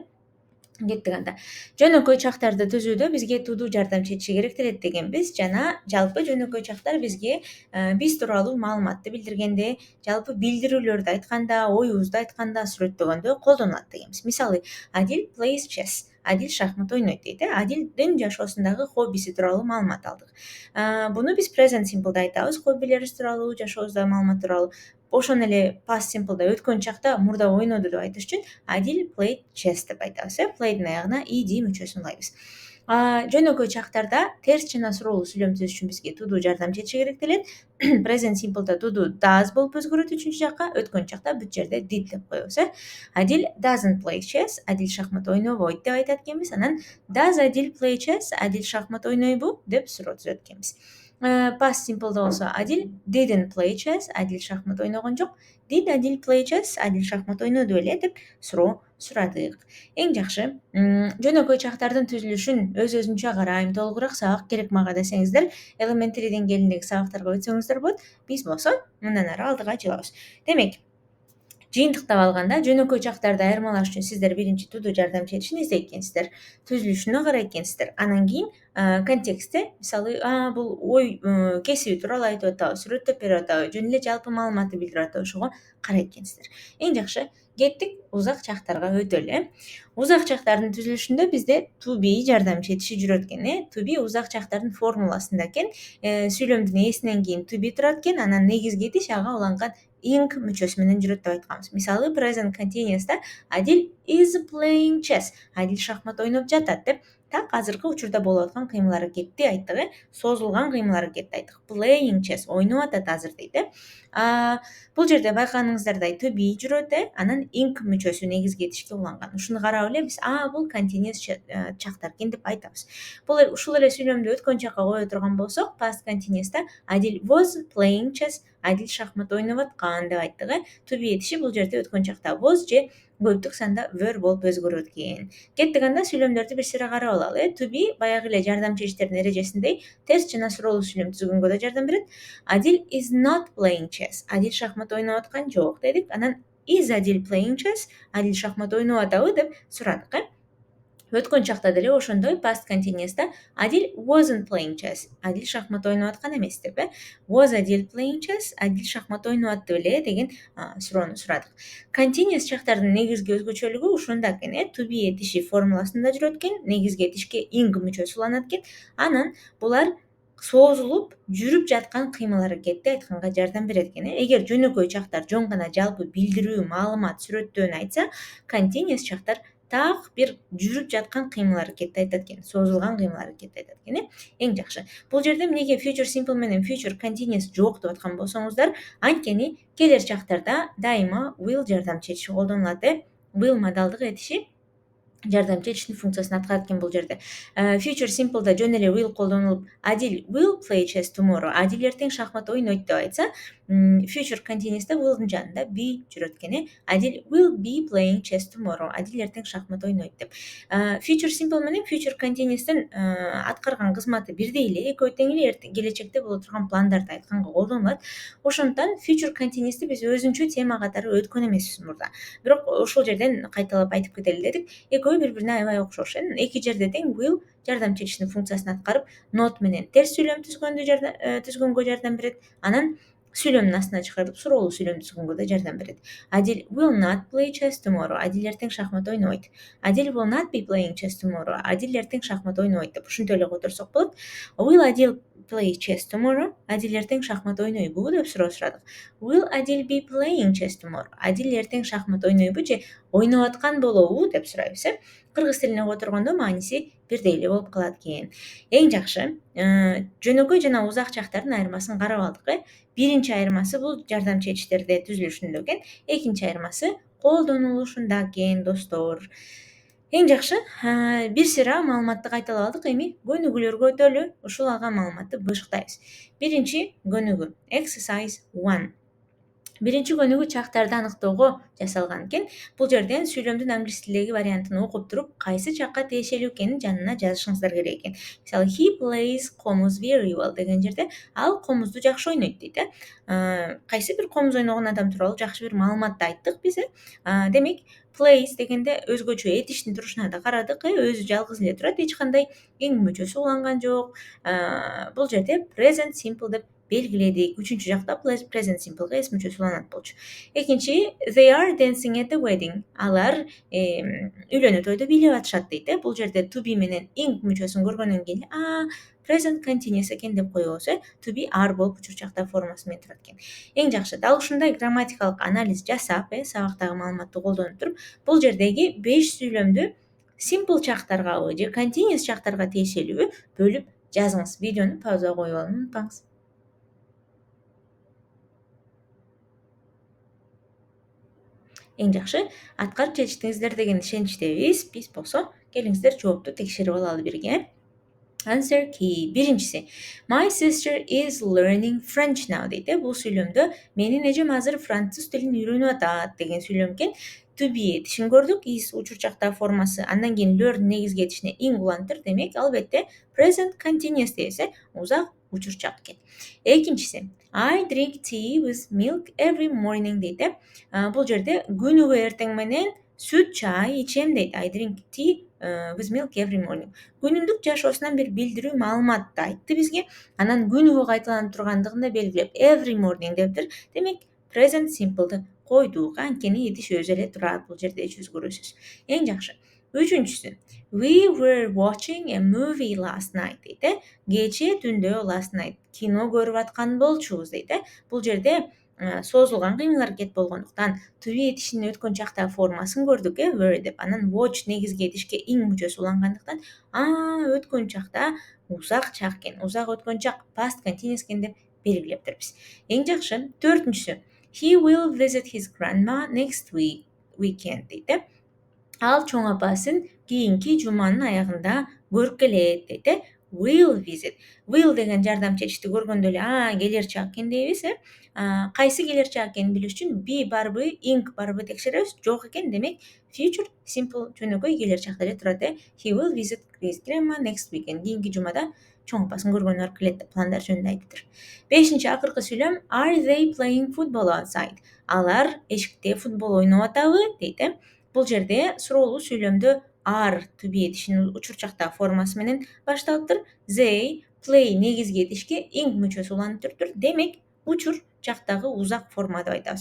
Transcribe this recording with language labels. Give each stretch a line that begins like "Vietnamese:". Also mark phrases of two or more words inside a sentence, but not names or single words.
Kyrgyz: Кеттик анда. Жөнөкөй чактарды түзүүдө бизге тудуу жардам чечиши керектелет дегенбиз жана жалпы жөнөкөй чактар бизге биз тууралуу маалыматты билдиргенде, жалпы билдирүүлөрдү айтканда, оюбузду айтканда, сүрөттөгөндө колдонулат дегенбиз.
English: Мисалы, Адил plays chess.
Kyrgyz: Адил шахмат ойнойт дейт. Адилдин жашоосундагы хоббиси тууралуу маалымат алдык. Буну биз
English: present simple'да
Kyrgyz: айтабыз, хоббилерибиз тууралуу, жашообуздагы маалымат тууралуу. Ошону эле
English: past simple'да
Kyrgyz: өткөн чакта мурда ойноду деп айтыш үчүн
English: Адил played chess
Kyrgyz: деп айтабыз. Play'дин аягына ed мүчөсүн улайбыз. Жөнөкөй чактарда терс жана суроолуу сүйлөм түзүш үчүн бизге тудуу жардам чечиши керектелет.
English: Present simple'да
Kyrgyz: тудуу does болуп өзгөрөт үчүнчү жакка, өткөн чакта бүт жерде did деп коебуз.
English: Адил doesn't play chess.
Kyrgyz: Адил шахмат ойнобойт деп айтат экенбиз.
English: Анан does Адил play chess?
Kyrgyz: Адил шахмат ойнойбу деп суроо түзөт экенбиз.
English: Past simple'да болсо Адил didn't play chess.
Kyrgyz: Адил шахмат ойногон жок.
English: Did Адил play chess?
Kyrgyz: Адил шахмат ойноду беле деп суроо сурадык. Эң жакшы жөнөкөй чактардын түзүлүшүн өз-өзүнчө карайм, толугураак сабак керек мага десеңиздер, elementary деңгээлиндеги сабактарга өтсөңүздөр болот. Биз болсо мындан ары алдыга жылабыз. Демек, жыйынтыктап алганда жөнөкөй чактарды айырмалаш үчүн сиздер биринчи тудуу жардам чечишин издейт экенсиздер, түзүлүшүнө карайт экенсиздер. Анан кийин контекстте, мисалы, бул ой кесиби тууралуу айтып атабы, сүрөттөп берип атабы, жөн эле жалпы маалыматты билдирип атабы, ошого карайт экенсиздер. Эң жакшы, кеттик узак чактарга өтөлү. Узак чактардын түзүлүшүндө бизде
English: to be
Kyrgyz: жардам чечиши жүрөт экен.
English: To be
Kyrgyz: узак чактардын формуласында экен. Сүйлөмдүн ээсинен кийин
English: to be
Kyrgyz: турат экен, анан негизги идиш ага уланган ing мүчөсү менен жүрөт деп айтканбыз.
English: Мисалы, present continuous'та Адил is playing chess.
Kyrgyz: Адил шахмат ойноп жатат деп так азыркы учурда болуп аткан кыймыл аракетти айттык. Созулган кыймыл аракетти айттык.
English: Playing chess
Kyrgyz: ойноп атат азыр дейт. Бул жерде байкаганыңыздардай
English: to be
Kyrgyz: жүрөт, анан ing мүчөсү негизги этишке уланган. Ушуну карап эле биз бул continuous чактар экен деп айтабыз. Ушул эле сүйлөмдү өткөн чакка кое турган болсок,
English: past continuous'та Адил was playing chess.
Kyrgyz: Адил шахмат ойноп аткан деп айттык.
English: To be
Kyrgyz: этиши бул жерде өткөн чакта was же көптүк санда were болуп өзгөрөт экен. Кеттик анда сүйлөмдөрдү бир сыйра карап алалы.
English: To be
Kyrgyz: баягы эле жардам чечиштердин эрежесиндей терс жана суроолуу сүйлөм түзгөнгө да жардам берет.
English: Адил is not playing chess.
Kyrgyz: Адил шахмат ойноп аткан жок дедик.
English: Анан is Адил playing chess?
Kyrgyz: Адил шахмат ойноп атабы деп сурадык. Өткөн чакта деле ошондой
English: past continuous'та Адил wasn't playing chess.
Kyrgyz: Адил шахмат ойноп аткан эмес деп.
English: Was Адил playing chess?
Kyrgyz: Адил шахмат ойноп атты беле деген суроону сурадык. Continuous чактардын негизги өзгөчөлүгү ушунда экен.
English: To be
Kyrgyz: этиши формуласында жүрөт экен, негизги этишке ing мүчөсү уланат экен. Анан булар созулуп жүрүп жаткан кыймыл аракетти айтканга жардам берет экен. Эгер жөнөкөй чактар жөн гана жалпы билдирүү, маалымат, сүрөттөөнү айтса, continuous чактар так бир жүрүп жаткан кыймыл аракетти айтат экен, созулган кыймыл аракетти айтат экен. Эң жакшы. Бул жерде эмнеге
English: future simple
Kyrgyz: менен
English: future continuous
Kyrgyz: жок деп аткан болсоңуздар, анткени келер чактарда дайыма will жардам чечиши колдонулат. Will модалдык этиши жардамчы этиштин функциясын аткарат экен бул жерде.
English: Future simple'да
Kyrgyz: жөн эле
English: will колдонулуп, Адил will play chess tomorrow.
Kyrgyz: Адил эртең шахмат ойнойт деп айтса,
English: future continuous'та
Kyrgyz: will'дун жанында be жүрөт экен.
English: Адил will be playing chess tomorrow.
Kyrgyz: Адил эртең шахмат ойнойт деп.
English: Future simple
Kyrgyz: менен
English: future continuous'тун
Kyrgyz: аткарган кызматы бирдей эле, экөө тең эле келечекте боло турган пландарды айтканга колдонулат. Ошондуктан
English: future continuous'ты
Kyrgyz: биз өзүнчө тема катары өткөн эмеспиз мурда. Бирок ушул жерден кайталап айтып кетели дедик. Экөө бири-бирине аябай окшош. Эки жерде тең will жардамчы этиштин функциясын аткарып, not менен терс сүйлөм түзгөнгө жардам берет. Анан сүйлөмдүн астына чыгарып, суроолуу сүйлөм түзгөнгө да жардам берет.
English: Адил will not play chess tomorrow.
Kyrgyz: Адил эртең шахмат ойнойт.
English: Адил will not be playing chess tomorrow.
Kyrgyz: Адил эртең шахмат ойнойт деп ушинтип эле которсок болот.
English: Will Adil play chess tomorrow?
Kyrgyz: Адил эртең шахмат ойнойбу деп сурадык.
English: Will Adil be playing chess tomorrow?
Kyrgyz: Адил эртең шахмат ойнойбу же ойноп аткан болобу деп сурайбыз. Кыргыз тилине которгондо мааниси бирдей эле болуп калат экен. Эң жакшы жөнөкөй жана узак чактардын айырмасын карап алдык. Биринчи айырмасы бул жардамчы этиштерде түзүлүшүндө экен. Экинчи айырмасы колдонулушунда экен, достор. Эң жакшы бир сыйра маалыматты кайталап алдык. Эми көнүгүүлөргө өтөлү. Ушул алган маалыматты бышыктайбыз. Биринчи көнүгүү exercise 1. Биринчи көнүгүү чактарды аныктоого жасалган экен. Бул жерден сүйлөмдүн англис тилдеги вариантын окуп туруп, кайсы чакка тиешелүү экенин жанына жазышыңыздар керек экен. Мисалы,
English: he plays комуз very well
Kyrgyz: деген жерде ал комузду жакшы ойнойт дейт. Кайсы бир комуз ойногон адам тууралуу жакшы бир маалыматты айттык биз. Демек, plays дегенде өзгөчө этиштин турушуна да карадык. Өзү жалгыз эле турат, эч кандай эң мүчөсү уланган жок. Бул жерде
English: present simple
Kyrgyz: деп белгиледик. Үчүнчү жакта
English: present simple'га
Kyrgyz: эс мүчөсү уланат болчу. Экинчи,
English: they are dancing at the wedding.
Kyrgyz: Алар үйлөнүү тойдо бийлеп атышат дейт. Бул жерде
English: to be
Kyrgyz: менен ing мүчөсүн көргөндөн кийин
English: present continuous
Kyrgyz: экен деп коебуз.
English: To be are
Kyrgyz: болуп учурчакта формасы менен турат экен. Эң жакшы дал ушундай грамматикалык анализ жасап, сабактагы маалыматты колдонуп туруп, бул жердеги 5 сүйлөмдү simple чактаргабы же continuous чактарга тиешелүүбү бөлүп жазыңыз. Видеону паузага коюп алууну унутпаңыз. Эң жакшы аткарып жетиштиңиздер деген ишеничтебиз. Биз болсо келиңиздер жоопту текшерип алалы бирге.
English: Answer key. Биринчиси. My sister is learning French now дейт.
Kyrgyz: Бул сүйлөмдө менин эжем азыр француз тилин үйрөнүп атат деген сүйлөм экен.
English: To be
Kyrgyz: этишин көрдүк, is учурчакта формасы. Андан кийин learn негизги этишине ing улантыр. Демек, албетте
English: present continuous
Kyrgyz: дейбиз. Узак учурчак экен. Экинчиси.
English: I drink tea with milk every morning дейт.
Kyrgyz: Бул жерде күнүгө эртең менен сүт чай ичем дейт.
English: I drink tea with milk every morning.
Kyrgyz: Күнүмдүк жашоосунан бир билдирүү маалыматты айтты бизге. Анан күнүгө кайталанып тургандыгын да белгилеп
English: every morning
Kyrgyz: дептир. Демек,
English: present simple'ды
Kyrgyz: койдук. Анткени этиш өзү эле турат. Бул жерде эч өзгөрүүсүз. Эң жакшы. Үчүнчүсү.
English: We were watching a movie last night дейт.
Kyrgyz: Кечээ түндө
English: last night
Kyrgyz: кино көрүп аткан болчубуз дейт. Бул жерде созулган кыймыл аракет болгондуктан
English: to be
Kyrgyz: этишинин өткөн чактагы формасын көрдүк, were деп. Анан watch негизги этишке ing мүчөсү улангандыктан, өткөн чакта узак чак экен. Узак өткөн чак
English: past continuous
Kyrgyz: экен деп белгилептирбиз. Эң жакшы. Төртүнчүсү.
English: He will visit his grandma next weekend дейт.
Kyrgyz: Ал чоң апасын кийинки жуманын аягында көрүп келет дейт.
English: Will visit.
Kyrgyz: Will деген жардамчы этишти көргөндө эле келер чак экен дейбиз. Кайсы келер чак экенин билиш үчүн be барбы, ing барбы текшеребиз. Жок экен, демек
English: future simple
Kyrgyz: жөнөкөй келер чакта эле турат.
English: He will visit his grandma next weekend.
Kyrgyz: Кийинки жумада чоң апасын көргөнү барып келет деп пландар жөнүндө айтыптыр. Бешинчи акыркы сүйлөм.
English: Are they playing football outside?
Kyrgyz: Алар эшикте футбол ойноп атабы дейт. Бул жерде суроолуу сүйлөмдө
English: are to be
Kyrgyz: этишинин учурчактагы формасы менен башталыптыр.
English: They play
Kyrgyz: негизги этишке ing мүчөсү уланып туруптур. Демек, учур чактагы узак форма деп айтабыз.